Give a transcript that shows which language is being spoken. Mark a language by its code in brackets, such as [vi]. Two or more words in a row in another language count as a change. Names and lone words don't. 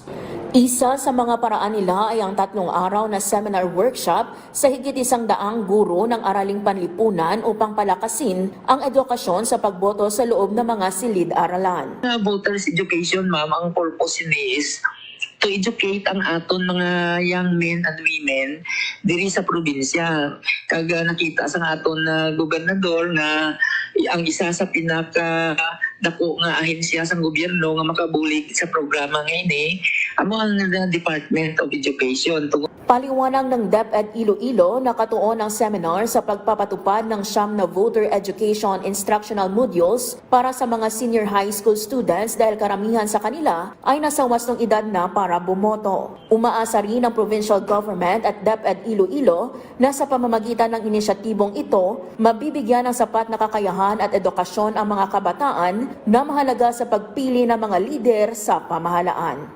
[tl] Isa sa mga paraan nila ay ang 3 araw na seminar workshop sa higit 100 guro ng araling panlipunan upang palakasin ang edukasyon sa pagboto sa loob ng mga silid-aralan. [en] Voters education, [hil] ma'am, ang purpose ni [en] is to educate [hil] ang aton mga [en] young men and women [hil] diri sa probinsya. Kag nakita sa aton gobernador na ang isa sa pinaka dako nga ahensya sa gobyerno nga makabulig sa programa ngayon amo ang Department of Education. [tl] Paliwanag ng DepEd Iloilo na katuon ang seminar sa pagpapatupad ng 9 na [en] voter education instructional modules [tl] para sa mga [en] senior high school students [tl] dahil karamihan sa kanila ay nasa wastong edad na para bumoto. Umaasa rin ang provincial government at DepEd Iloilo na sa pamamagitan ng inisyatibong ito, mabibigyan ng sapat na kakayahan at edukasyon ang mga kabataan na mahalaga sa pagpili ng mga lider sa pamahalaan.